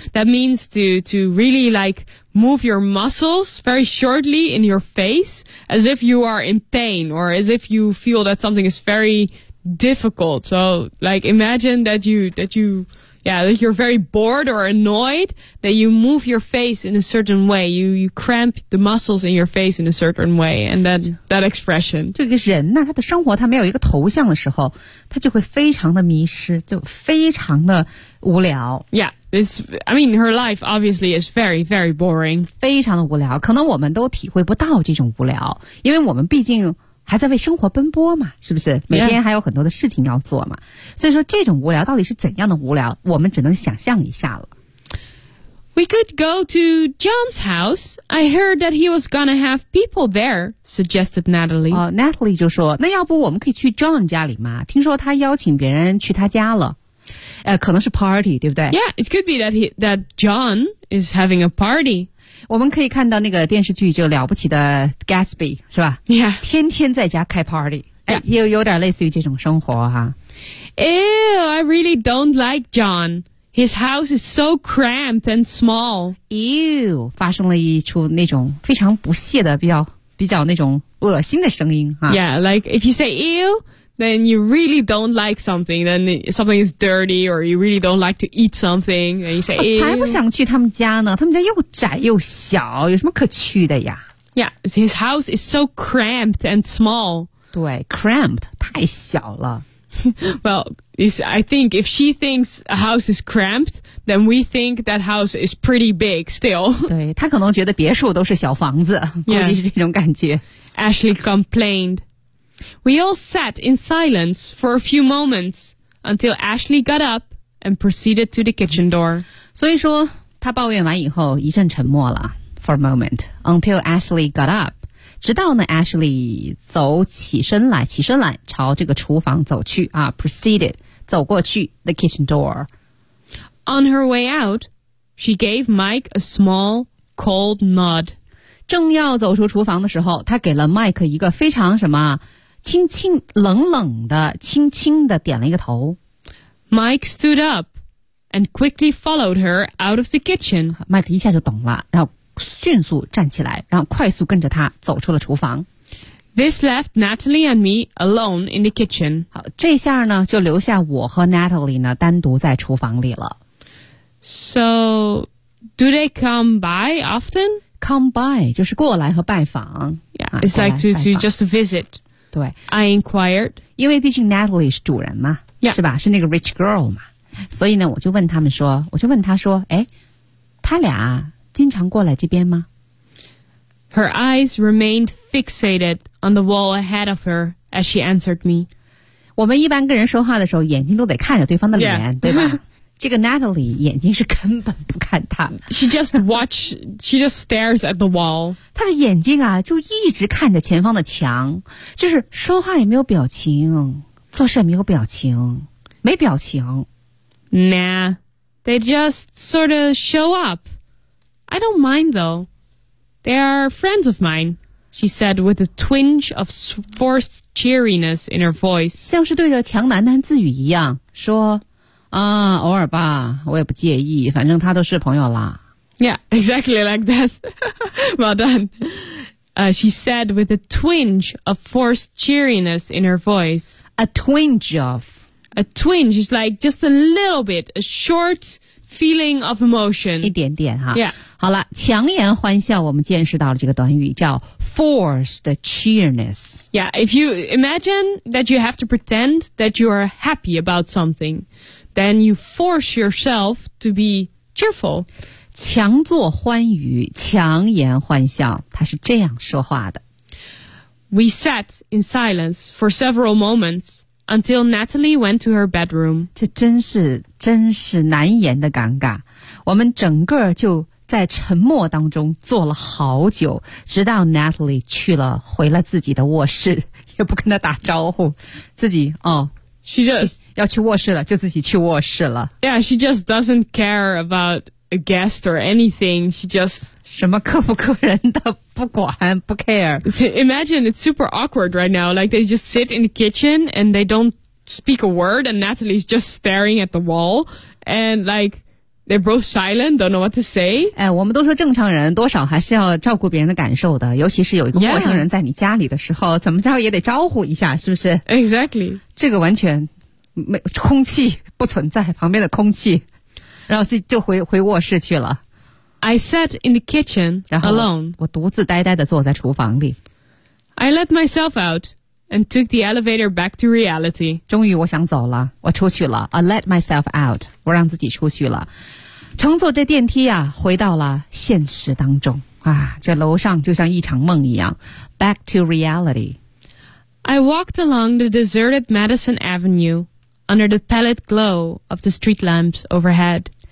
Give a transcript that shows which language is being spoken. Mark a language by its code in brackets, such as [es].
[en] That means to really like move your muscles very shortly in your face as if you are in pain or as if you feel that something is very difficult. So like imagine that you're very bored or annoyed that you move your face in a certain way. You cramp the muscles in your face in a certain way. And then that expression. [zh] 这个人呢、啊、他的生活他没有一个头像的时候他就会非常的迷失就非常的无聊。 [en] Yeah, her life obviously is very, very boring. [zh] 非常的无聊可能我们都体会不到这种无聊因为我们毕竟还在为生活奔波嘛是不是每天还有很多的事情要做嘛、 [en] yeah. [zh] 所以说这种无聊到底是怎样的无聊我们只能想象一下了。 [en] We could go to John's house. I heard that he was gonna have people there, suggested Natalie.、 [zh] Natalie 就说那要不我们可以去 John 家里嘛听说他邀请别人去他家了。可能是 party, 对不对 [en] Yeah, it could be that John is having a party. [zh] 我们可以看到那个电视剧就了不起的 Gatsby 是吧 [en] Yeah [zh] 天天在家开 party、 [en] yeah. [zh] 有点类似于这种生活哈 [en] Ew I really don't like John His house is so cramped and small [zh] Ew 发生了一出那种非常不屑的比较那种恶心的声音哈 [en] Yeah like if you say ew Then you really don't like something Then something is dirty Or you really don't like to eat something And you say [zh] 我才不想去他们家呢他们家又窄又小有什么可去的呀 [en] Yeah, his house is so cramped and small [zh] 对 cramped 太小了 [en] Well, I think if she thinks a house is cramped Then we think that house is pretty big still [zh] 对她可能觉得别墅都是小房子估计是这种感觉、 [en] yeah. Ashley complained We all sat in silence for a few moments until Ashley got up and proceeded to the kitchen door. [zh] 所以说她抱怨完以后一阵沉默了 [en] for a moment until Ashley got up. [zh] 直到呢 Ashley 走起身来朝这个厨房走去啊 proceeded 走过去 [en] the kitchen door. On her way out, she gave Mike a small cold nod. [zh] 正要走出厨房的时候她给了 Mike 一个非常什么轻轻冷冷的轻轻的点了一个头 [en] Mike stood up and quickly followed her out of the kitchen [zh] Mike 一下就懂了然后迅速站起来然后快速跟着他走出了厨房 [en] This left Natalie and me alone in the kitchen [zh] 好这下呢就留下我和 Natalie 呢单独在厨房里了 [en] So do they come by often? [zh] Come by 就是过来和拜访 [en] Yeah, it's like to just visit [zh] 对 [en] I inquired [zh] 因为毕竟 Natalie 是主人嘛、 [en] yeah. [zh] 是吧是那个 [en] rich girl [zh] 嘛所以呢我就问她说哎她俩经常过来这边吗 [en] Her eyes remained fixated on the wall ahead of her as she answered me [zh] 我们一般跟人说话的时候眼睛都得看着对方的脸、 [en] yeah. [zh] 对吧这个 Natalie 眼睛是根本不看她 [en] She just stares at the wall [zh] 她的眼睛啊就一直看着前方的墙就是说话也没有表情做事也没有表情没表情 [en] Nah They just sort of show up I don't mind though They are friends of mine She said with a twinge of forced cheeriness in her voice [zh] 像是对着墙喃喃自语一样说啊、偶尔吧我也不介意反正他都是朋友啦 [en] Yeah, exactly like that Well done、She said with a twinge of forced cheeriness in her voice A twinge is like just a little bit A short feeling of emotion [zh] 一点点哈 [en] Yeah [zh] 好了强颜欢笑我们见识到了这个短语叫 forced cheeriness [en] Yeah, if you imagine that you have to pretend that you are happy about somethingThen you force yourself to be cheerful. [zh] 强作欢愉，强颜欢笑，他是这样说话的。 [en] We sat in silence for several moments until Natalie went to her bedroom. [zh] 这真是难言的尴尬。我们整个就在沉默当中坐了好久，直到 Natalie 回了自己的卧室，也不跟他打招呼，自己哦。 [en] She just [zh] 要去卧室了，就自己去卧室了。 [en] Yeah, she just doesn't care about a guest or anything. She just [zh] 什么客不客人的不管不 care. [en] Imagine it's super awkward right now. Like they just sit in the kitchen and they don't speak a word, and Natalie's just staring at the wall, and like they're both silent, don't know what to say. [zh] 哎，我们都说正常人多少还是要照顾别人的感受的，尤其是有一个陌生人在你家里的时候， [en] yeah. [zh] 怎么着也得招呼一下，是不是 [en] ？Exactly. [zh] 这个完全没空气不存在，旁边的空气，然后就回卧室去了。 [en] I sat in the kitchen alone. [zh] 我独自呆呆地坐在厨房里。 [en] I let myself out and took the elevator back to reality. [zh] 终于我想走了，我出去了。 [en] I let myself out. [zh] 我让自己出去了，乘坐这电梯啊，回到了现实当中啊。这楼上就像一场梦一样 ， [en] back to reality. I walked along the deserted Madison Avenue under the pallid glow of the street lamps overhead.